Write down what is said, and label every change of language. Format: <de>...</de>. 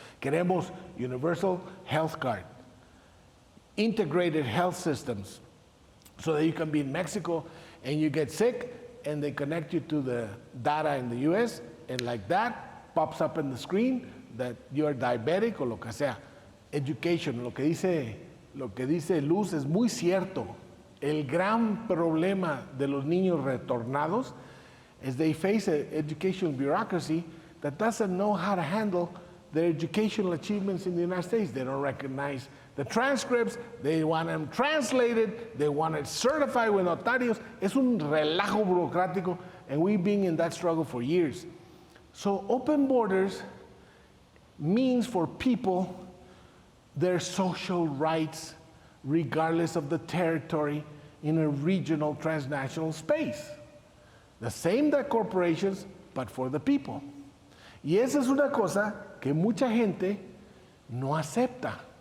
<es>Queremos</es> <en>universal health card, integrated health systems, so that you can be in Mexico and you get sick and they connect you to the data in the US, and like that pops up in the screen that you are diabetic</en> <es>o lo que sea. Education, lo que dice Luz es muy cierto. El gran problema de los niños retornados</es> <en>is they face an educational bureaucracy that doesn't know how to handle their educational achievements in the United States. They don't recognize the transcripts, they want them translated, they want it certified with notarios.</en> <es>Es un relajo burocrático,</es> <en>and we've been in that struggle for years. So Open Borders means for people their social rights, regardless of the territory, in a regional transnational space. The same that corporations, but for the people.</en> <es>Y esa es una cosa que mucha gente no acepta.</es>